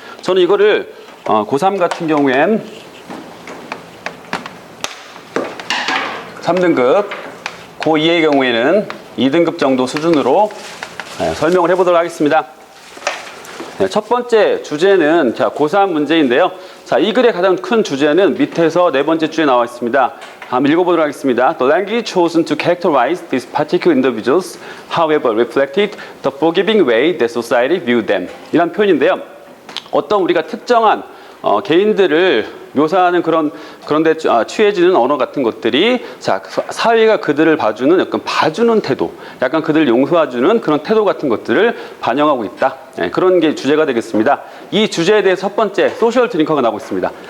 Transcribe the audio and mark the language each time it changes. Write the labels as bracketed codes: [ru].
[ko] 저는 이거를 고3 같은 경우엔 3등급, 고2의 경우에는 2등급 정도 수준으로 설명을 해보도록 하겠습니다. 네, 첫 번째 주제는 고3 문제인데요. 이 글의 가장 큰 주제는 밑에서 네 번째 줄에 나와 있습니다. 한번 읽어보도록 하겠습니다. [en] The language chosen to characterize these particular individuals, however, reflected the forgiving way that society viewed them. [ko] 이란 표현인데요. 어떤 우리가 특정한 개인들을 묘사하는 그런데 취해지는 언어 같은 것들이 사회가 그들을 봐주는 약간 봐주는 태도, 약간 그들을 용서해주는 그런 태도 같은 것들을 반영하고 있다. 네, 그런 게 주제가 되겠습니다. 이 주제에 대해서 첫 번째 소셜 드링커가 나오고 있습니다.